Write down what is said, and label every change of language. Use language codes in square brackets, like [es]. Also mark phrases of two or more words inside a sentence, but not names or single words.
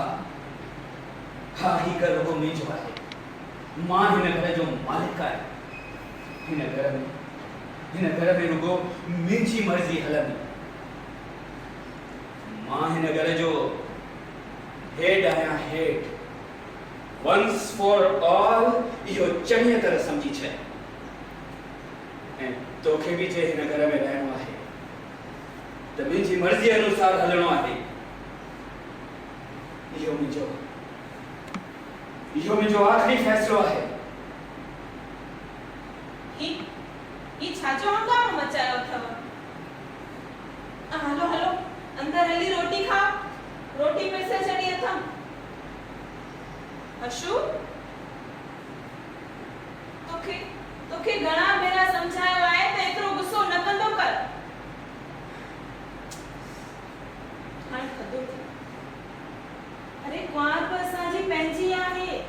[sd] हा ही घर रुॻो मुंहिंजो आहे। मां हिन घर जो मालिक आहियां। हिन घर में रुॻो मुंहिंजी मर्ज़ी हलंदी। मां हिन घर जो हेड आहियां हेड। [en] once for all [sd] इहो चङी तरह सम्झी छॾ। ऐं तोखे बि जे हिन घर में रहणो आहे त मुंहिंजी मर्ज़ी अनुसार हलणो आहे। इहो मुंहिंजो आख़िरी फ़ैसिलो आहे। ही छाजो हंगामो मचायो अथव? हलो अंदर हली रोटी खा। रोटी पिसे छॾी अथम। हशू तोखे घणा भेरा समझायो आहे त एतिरो गुस्सो न कंदो कर। हाणे थधो थी। अरे कुंवार बि असांजी पंहिंजी आहे।